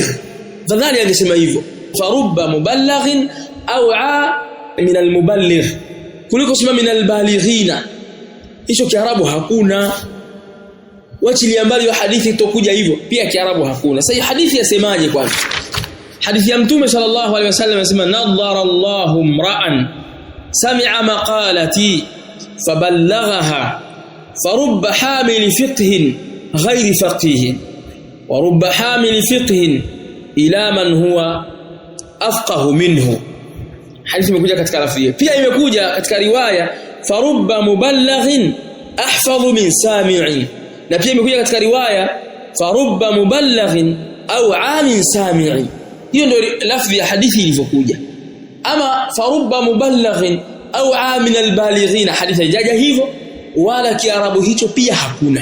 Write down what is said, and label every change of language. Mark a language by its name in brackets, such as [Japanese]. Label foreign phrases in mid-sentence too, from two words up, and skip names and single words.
[Swahili] Afadhali angesema hivyo, [Arabic] فرب مبلغ أوعى من المبلغ, [Swahili] kuliko sema [Arabic] من البالغين. [Swahili] Hicho Kiarabu hakuna. Wachilia mbali wa hadithi itokuja hivyo, pia Kiarabu hakuna. Sasa hadithi yasemaje kwanza? Hadithi ya Mtume [Arabic] صلى الله عليه وسلم anasema, نضر الله امرأ سمع مقالتي فبلغها فرب حامل فقه غير فقيه ورب حامل فقه إلى من هو أفقه منه. [Swahili] Hadithi imekuja katika lafzi. Pia imekuja katika riwaya [Arabic] فرب مبلغ أحفظ من سامع, [Swahili] na pia imekuja katika riwaya [Arabic] فرب مبلغ أوعى من سامع. [Swahili] Hiyo ndio lafzi ya hadithi ilivyokuja. Ama [Arabic] فرب مبلغ أوعى من البالغين, [Swahili] hadithi haijaja hivyo, wala Kiarabu hicho pia hakuna.